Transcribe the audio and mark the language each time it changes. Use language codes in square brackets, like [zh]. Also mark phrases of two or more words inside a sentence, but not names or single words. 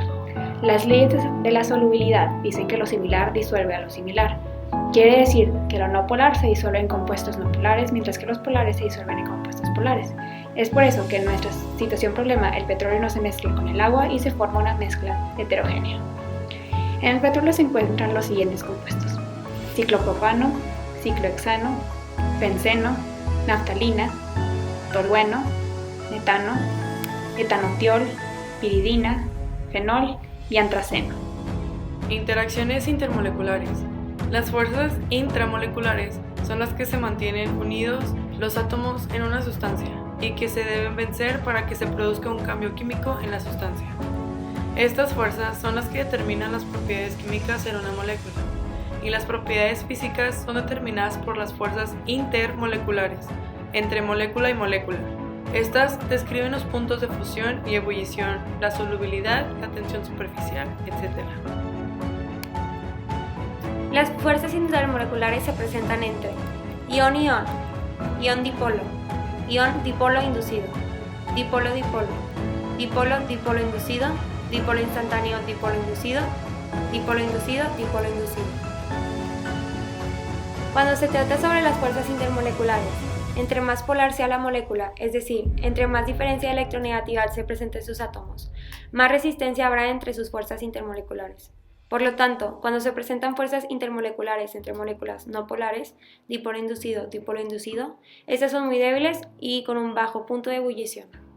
[es] Las leyes de la solubilidad dicen que lo similar disuelve a lo similar. Quiere decir que lo no polar se disuelve en compuestos no polares, mientras que los polares se disuelven en compuestos polares. Es por eso que en nuestra situación problema el petróleo no se mezcla con el agua y se forma una mezcla heterogénea. En el petróleo se encuentran los siguientes compuestos: ciclopropano, ciclohexano, benceno, naftalina, tolueno, metano, etanotiol, piridina, fenol y antraceno. Interacciones intermoleculares. Las fuerzas intramoleculares son las que se mantienen unidos los átomos en una sustancia y que se deben vencer para que se produzca un cambio químico en la sustancia. Estas fuerzas son las que determinan las propiedades químicas en una molécula, y las propiedades físicas son determinadas por las fuerzas intermoleculares, entre molécula y molécula. Estas describen los puntos de fusión y ebullición, la solubilidad, la tensión superficial, etc. Las fuerzas intermoleculares se presentan entre ión-ión, ión-dipolo, ión-dipolo inducido, dipolo-dipolo, dipolo-dipolo inducido, dipolo instantáneo, dipolo inducido, dipolo inducido, dipolo inducido. Cuando se trata sobre las fuerzas intermoleculares, entre más polar sea la molécula, es decir, entre más diferencia electronegativa se presente en sus átomos, más resistencia habrá entre sus fuerzas intermoleculares. Por lo tanto, cuando se presentan fuerzas intermoleculares entre moléculas no polares, dipolo inducido, estas son muy débiles y con un bajo punto de ebullición.